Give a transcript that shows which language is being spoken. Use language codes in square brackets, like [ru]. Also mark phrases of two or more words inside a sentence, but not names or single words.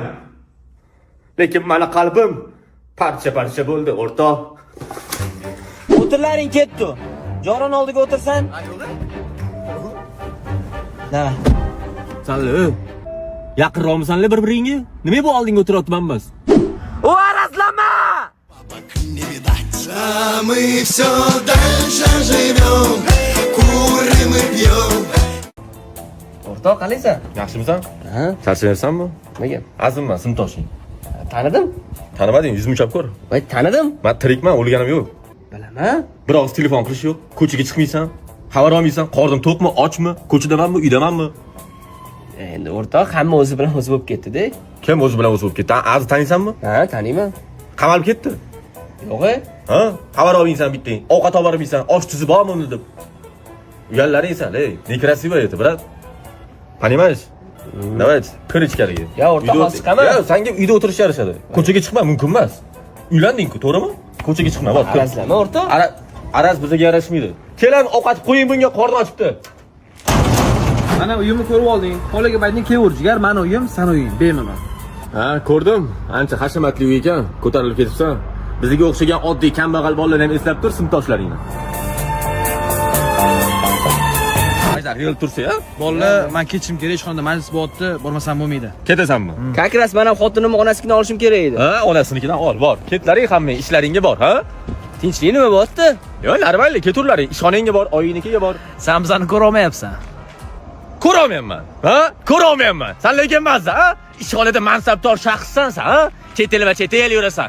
[uz] Lekin meni qalbim parcha-parcha bo'ldi, o'rtoq. O'tirlaring ketdi. Joron oldiga o'tirsan. Da. Sanli, yaqinroqmisanlar bir-biringga? Nima bu oldinga o'tiryapmanmiz? O, arazlama! [ru] Мы все дальше живем, курим и пьем. [uz] O'rtoq, qalaysan? Yaxshimisan? Ha? Charchayapsanmi? Nega? Azimman, sinfdoshing. Tanidim. Tanimading, yuzimni chop ko'r. Voy, tanidim. Men tirikman, o'lganim yo'q. Bilaman. Bir og'iz telefon qilish yo'q. Ko'chaga chiqmaysan. Xabar olmaysan. Qornim to'qmi, ochmi, ko'chadamanmi, uydamanmi? Endi o'rtoq, hamma o'zi bilan o'zi bo'lib ketdi-da. Kim o'zi bilan o'zi bo'lib ketdi? Azi taniysanmi? Ha, taniyman. Qamalib ketdi. Yo'q-e? Ha? Xabar olmaysan bitting. Ovqat olib bormaysan. Osh tuzi bormi deb. Uyallaring esa, ey, nekrasiva edi, brat. [ru] Понимаешь? Давайте, [uz] kir ichkariga. Ya, o'rtoq, hozir chiqaman. Ya, senga uyda o'tirish yarashadi. Ko'chaga chiqma, mumkin emas. Uylanding-ku, to'g'rimi? Ko'chaga chiqma, bor. Arazlama, o'rtoq. Araz bizga yarashmaydi. Kelam, ovqat qo'ying bunga, qorni ochibdi. Mana uyimni ko'rib olding. Xolaga ayting, kelaver jigar, meni uyim, sen uying, bemalol. Ha, ko'rdim. Ancha hashamatli uy ekan. Ko'tarilib ketibsan. Bizga o'xshagan oddiy kambag'al bolalarni ham eslab tur, sinfdoshlaringni. Aytar, yil tursa, ha? Bolla, men ketishim kerak, hech qanday majlis bo'lyapti, bormasam bo'lmaydi. Ketasanmi? [ru] Как раз [uz] men ham xotinimni onasinikini olishim kerak edi. Ha, onasinikidan ol, bor. Ketlaring hamma ishlaringga bor, ha? Tinchlik nima bo'lyapti? Yo, narmayli, keturlaring. Ishxonangga bor, oyingnikiga bor. Sen bizani ko'ra olmayapsan. Ko'rolmayapman. Ha? Ko'rolmayapman. Sen lekin mazza, ha? Ishxonada mansabdor shaxssansan, ha? Chet el va chet el yurasan.